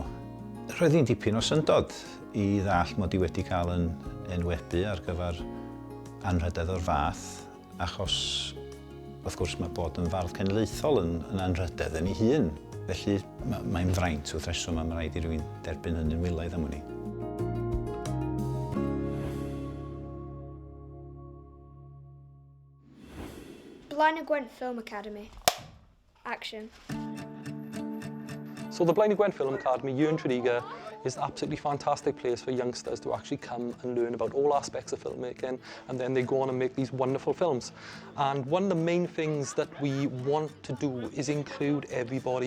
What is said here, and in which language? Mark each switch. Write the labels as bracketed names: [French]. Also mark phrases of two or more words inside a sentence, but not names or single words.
[Welsh] Roedd hi'n dipyn o syndod i ddall mod i wedi cael yn enwebu ar gyfer anrhydedd o'r fath, achos wrth gwrs mae bod yn fardd cenedlaethol yn anrhydedd yn ei hun. Felly mae'n fraint wrth reswm am rhaid i rywun derbyn hynny'n wilaidd am hynny. [English] Blaen y Gwent Film Academy. Action. So the Blaen y Gwent Film Academy here in Tredigga is an absolutely fantastic place for youngsters to actually come and learn about all aspects of filmmaking, and then they go on and make these wonderful films. And one of the main things that we want to do is include everybody.